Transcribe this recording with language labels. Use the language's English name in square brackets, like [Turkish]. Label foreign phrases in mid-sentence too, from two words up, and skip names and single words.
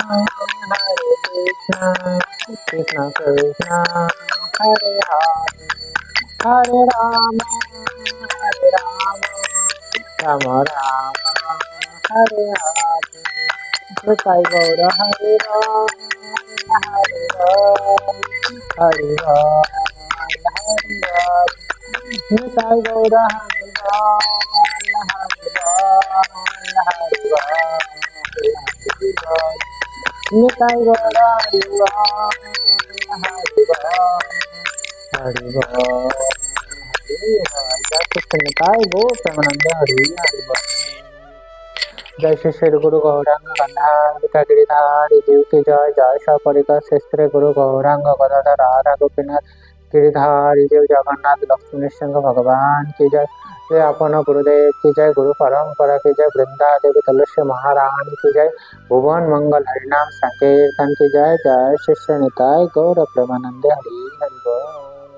[Bangla] কৃষ্ণ কৃষ্ণ হরে হরে হরে রাম রাম রাম হরে হরে নিতাই গৌর হরে রাম হরে রাম হরে রাম হরে রাম নিতাই গৌর হরে রাম হরে রাম হরে রাম নিতাই গৌর হরে রাম হরে রাম হরি বোল হরি বোল জয় কৃষ্ণ নিতাই গৌর প্রেমানন্দ হরি হরি বোল [Hindi] जय श्री श्री गुरु गौरांग गंधार गिरिधारी जीव की जय जय सपरिकर श्री गुरु गौरांग गदाधर राधा गोपीनाथ गिरिधारी जीव जगन्नाथ लक्ष्मी सिंह भगवान की जय जय अपन गुरुदेव की जय गुरु परंपरा की जय वृंदा देवी तुलसी महारानी की जय भुवन मंगल हरिनाम संकीर्तन की जय जय शिष्य निताय गौर प्रेमानंद हरि हरि बोल।